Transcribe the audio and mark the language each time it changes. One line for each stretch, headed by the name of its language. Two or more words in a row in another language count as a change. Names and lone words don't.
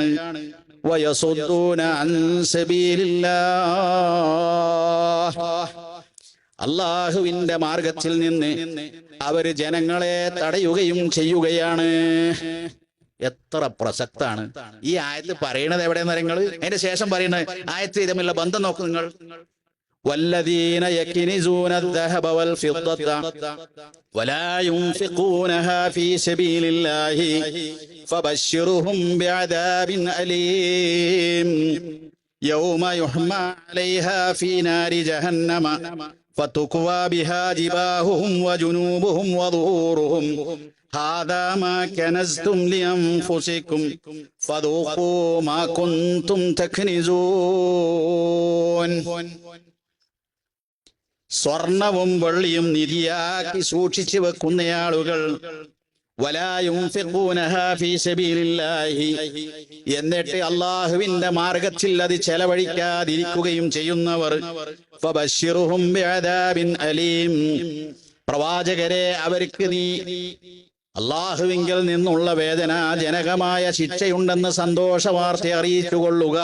Arabic: ويصدون عن سبيل الله,
Malayalam: അല്ലാഹുവിന്റെ മാർഗത്തിൽ നിന്ന് അവര് ജനങ്ങളെ തടയുകയും ചെയ്യുകയാണ്. എത്ര പ്രസക്താണ് ഈ ആയത്ത് പറയണത്. എവിടെയെന്ന് നിങ്ങൾ അതിന്റെ ശേഷം പറയുന്നത് ആയത്ത് തമ്മിലുള്ള ബന്ധം നോക്കൂ നിങ്ങൾ.
Arabic: والذين يكنزون الذهب والفضة ولا ينفقونها في سبيل الله فبشرهم بعذاب أليم يوم يحمى عليها في نار جهنم فتكوى بها جباههم وجنوبهم وظهورهم هذا ما كنزتم لأنفسكم فذوقوا ما كنتم تكنزون.
Malayalam: സ്വർണവും വെള്ളിയും നിധിയാക്കി സൂക്ഷിച്ചു വെക്കുന്ന ആളുകൾ,
Arabic: ولا ينفقونها في سبيل الله,
Malayalam: എന്നിട്ട് അല്ലാഹുവിന്റെ മാർഗത്തിൽ അത് ചെലവഴിക്കാതിരിക്കുകയും ചെയ്യുന്നവർ,
Arabic: فبشرهم بعذاب أليم,
Malayalam: പ്രവാചകരെ അവർക്ക് നീ അല്ലാഹുവിങ്കിൽ നിന്നുള്ള വേദനാജനകമായ ശിക്ഷയുണ്ടെന്ന് സന്തോഷ വാർത്ത അറിയിച്ചുകൊള്ളുക.